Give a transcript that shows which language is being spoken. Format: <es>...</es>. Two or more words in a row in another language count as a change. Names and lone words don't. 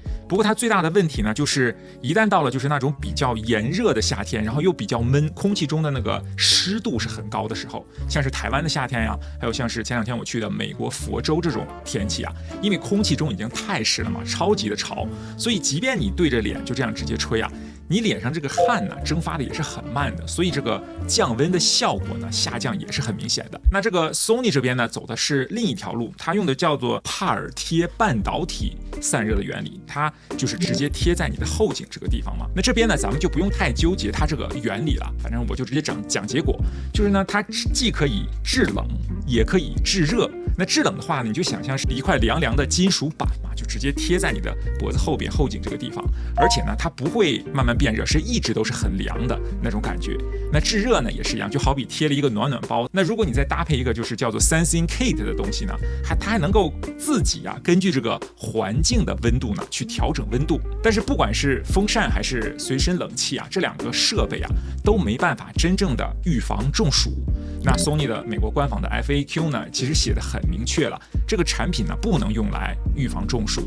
<zh>不過它最大的問題呢，就是一旦到了就是那種比較炎熱的夏天，然後又比較悶，空氣中的那個濕度是很高的時候，像是台灣的夏天呀，還有像是前兩天我去的美國佛州這種天氣啊，因為空氣中已經太濕了嘛，超級的潮，所以即便你對着臉就這樣直接吹啊，你臉上這個汗呢蒸發的也是很慢的，所以這個降溫的效果呢下降也是很明顯的。那這個 Sony 這邊呢走的是另一條路，它用的叫做帕爾貼半導體散熱的原理，它就是直接貼在你的後頸這個地方嘛。那這邊呢咱們就不用太糾結它這個原理了，反正我就直接講結果，就是呢它既可以制冷也可以制熱。那制冷的話呢，你就想象是一塊涼涼的金屬板嘛，就直接貼在你的脖子後邊後頸這個地方，而且呢它不會慢慢變熱，是一直都是很涼的那種感覺。那制熱呢也是一樣，就好比貼了一個暖暖包。那如果你再搭配一個就是叫做 Sensing Kit 的東西呢，它還能夠自己啊根據這個環境的溫度呢去調整溫度。但是不管是風扇還是隨身冷氣啊，這兩個設備啊都沒辦法真正的預防中暑。那 Sony 的美國官方的 FAQ 呢其實寫得很明確了，這個產品呢不能用來預防中暑。</zh>